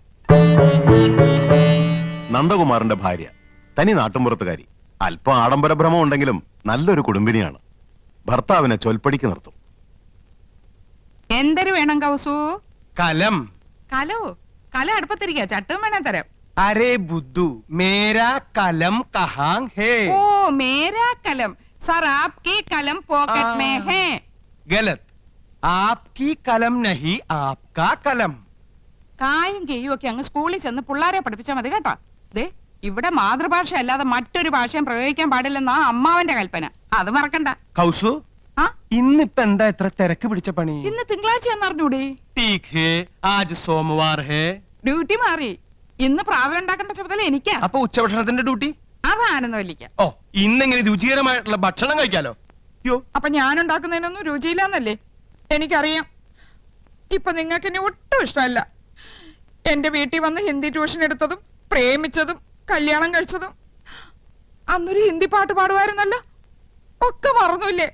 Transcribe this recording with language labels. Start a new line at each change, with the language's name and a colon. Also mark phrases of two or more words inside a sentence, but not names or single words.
Malayalam: നന്ദകുമാറിന്റെ ഭാര്യ തനി നാട്ടുമ്പുറത്തുകാരി, അല്പം ആഡംബര ഭ്രമം ഉണ്ടെങ്കിലും നല്ലൊരു കുടുംബിനിയാണ്. ഭർത്താവിനെ ചൊൽപ്പടിക്ക് നിർത്തും. എന്തൊരു വേണം കൗസു? കലം. കലോ? കല അടുപ്പത്തിരിക്കുക, ചട്ടും വേണം തരാം.
Hindi: अरे बुद्धू, मेरा कलम कहाँ है? ओ मेरा कलम सर, आपकी कलम पॉकेट में है. गलत, आपकी कलम नहीं, आपका कलम.
Malayalam: കായും കെയ്യും ഒക്കെ അങ്ങ് സ്കൂളിൽ ചെന്ന് പിള്ളാരെ പഠിപ്പിച്ചാൽ മതി കേട്ടോ. ദേ, ഇവിടെ മാതൃഭാഷ അല്ലാതെ മറ്റൊരു ഭാഷയും പ്രയോഗിക്കാൻ പാടില്ലെന്നാ അമ്മാവന്റെ കൽപ്പന. അത് മറക്കണ്ട. കൗസു, ഇന്നിപ്പോ എന്താ ഇത്ര തിരക്ക് പിടിച്ച പണി? ഇന്ന് തിങ്കളാഴ്ച എന്നറിഞ്ഞൂടെ?
Hindi: ठीक है, आज सोमवार है.
Malayalam: ഡ്യൂട്ടി മാറി. ഇന്ന് പ്രാതൽ ഉണ്ടാക്കേണ്ട ചുമതല എനിക്കാ. അപ്പൊ ഉച്ചഭക്ഷണത്തിന്റെ ഡ്യൂട്ടി? അതാണെന്നല്ലിക്ക. ഓ, ഇന്നെങ്ങനെ രുചികരമായിട്ടുള്ള ഭക്ഷണം കഴിക്കാലോ. അപ്പൊ ഞാൻ ഉണ്ടാക്കുന്നതിനൊന്നും രുചിയില്ലെന്നല്ലേ എനിക്കറിയാം. ഇപ്പൊ നിങ്ങൾക്ക് ഇനി ഒട്ടും ഇഷ്ടമല്ല. എന്റെ വീട്ടിൽ വന്ന്
English: Hindi tuition
Malayalam: എടുത്തതും പ്രേമിച്ചതും കല്യാണം കഴിച്ചതും അന്നൊരു ഹിന്ദി പാട്ട് പാടുമായിരുന്നല്ലോ, ഒക്കെ മറന്നില്ലേ?